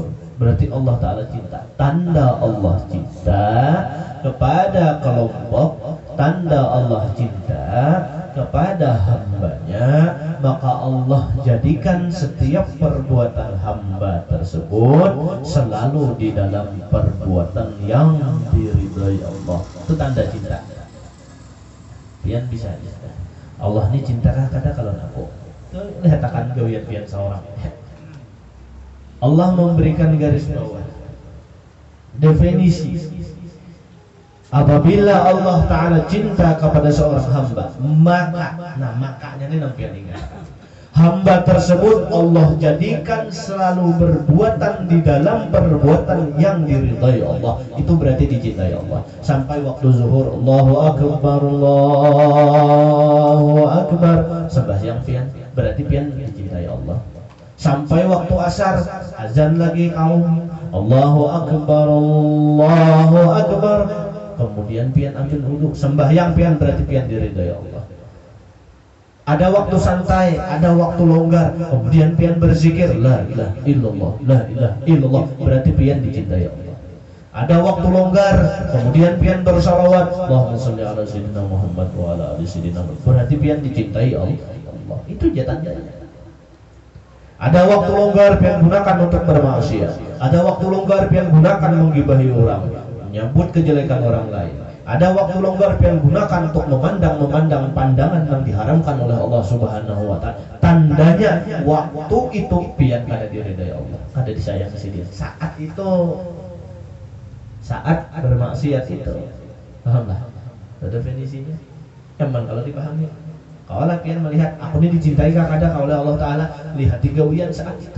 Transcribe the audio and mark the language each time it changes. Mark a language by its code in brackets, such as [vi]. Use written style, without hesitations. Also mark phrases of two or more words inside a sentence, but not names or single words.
[id] Berarti Allah Ta'ala cinta. Tanda Allah cinta kepada kelompok, tanda Allah cinta kepada hambanya, maka Allah jadikan setiap perbuatan hamba tersebut selalu di dalam perbuatan yang diridhai Allah. Itu tanda cinta. Pian bisa aja. Allah ini cintakah kada kalau aku? Lihat akan gawian-gawian seorang. Allah memberikan garis bawah definisi apabila Allah Ta'ala cinta kepada seorang hamba, makanya ini nampian ingat, hamba tersebut Allah jadikan selalu berbuatan di dalam perbuatan yang diridhai Allah. Itu berarti dicintai Allah. Sampai waktu zuhur [ar] الله أكبر الله أكبر, [id] sembahyang pian, berarti pian dicintai Allah. Sampai waktu asar azan lagi kaum [ar] الله أكبر الله أكبر, [id] kemudian pian ambil wudhu, sembahyang pian, berarti pian diridhai Allah. Ada waktu santai, ada waktu longgar, kemudian pian berzikir [ar] لا إله إلا الله لا إله إلا الله, [id] berarti pian dicintai Allah. Ada waktu longgar, kemudian pian bersalawat [ar] اللهم صل على سيدنا محمد وعلى آل سيدنا محمد, [id] berarti pian dicintai Allah. Itu tandanya. Ada waktu longgar pian gunakan untuk bermaksiat, ada waktu longgar pian gunakan menggibahi orang, menyambut kejelekan orang lain. Ada waktu longgar pian gunakan untuk memandang pandangan yang diharamkan oleh Allah [ar] سبحانه وتعالى. [id] Tandanya waktu itu pian kada diridai Allah, kada disayang si dia. Saat bermaksiat itu, pahamlah? Ada definisinya. Emang kalau dipahami, kalau pian melihat aku ini dicintai kada oleh Allah Ta'ala, lihat gawian saat itu.